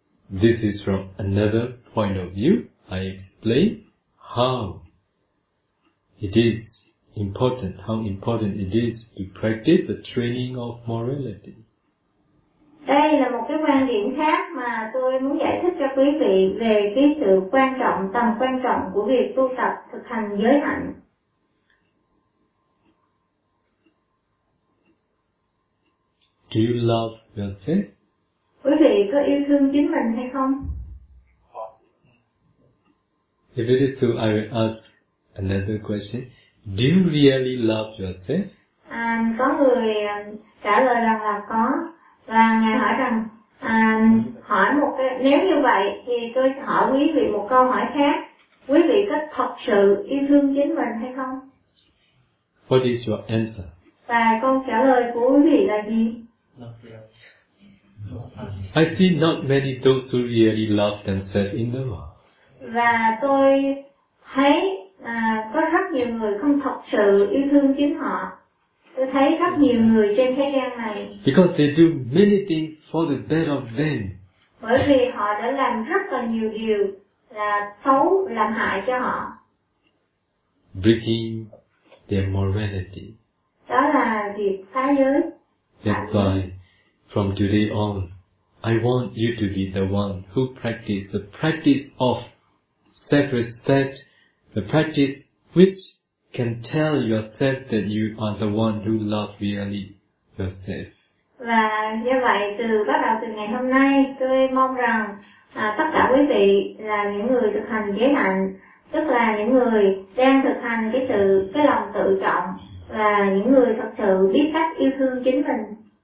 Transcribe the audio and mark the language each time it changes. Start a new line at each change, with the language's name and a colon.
English: This is from another point of view. I explain how it is important, how important it is to practice the training of morality.
Vietnamese: Đây là một cái quan điểm khác mà tôi muốn giải thích cho quý vị về cái sự quan trọng, tầm quan trọng của việc tu tập thực hành giới hạnh.
English: Do you love yourself?
Vietnamese: Quý vị có yêu thương chính mình hay không?
English: If it is so, I will ask another question. Do you really love yourself?
Vietnamese: Có người trả lời rằng là có. Và ngài hỏi rằng, hỏi một cái, nếu như vậy thì tôi hỏi quý vị một câu hỏi khác. Quý vị có thật sự yêu thương chính mình hay không?
English: What is your answer?
Vietnamese: Và câu trả lời của quý vị là gì?
English: I see not many those who really love themselves in the world.
Vietnamese: Và tôi thấy có rất nhiều người không thật sự yêu thương chính họ. Tôi thấy rất nhiều người trên thế gian này.
English: Because they do many things for the bad of them.
Vietnamese: Bởi vì họ đã làm rất là nhiều điều là xấu, làm hại cho họ.
English: Breaking their morality.
Vietnamese: Đó là việc phá giới.
English: That's why, from today on, I want you to be the one who practice the practice of self-respect, the practice which can tell yourself that you are the one who loves really yourself.
Vietnamese: Và như vậy, bắt đầu từ ngày hôm nay, tôi mong rằng tất cả quý vị là những người thực hành giới hạnh, tức là những người đang thực hành cái lòng tự trọng, và những người thật sự biết cách yêu thương chính mình.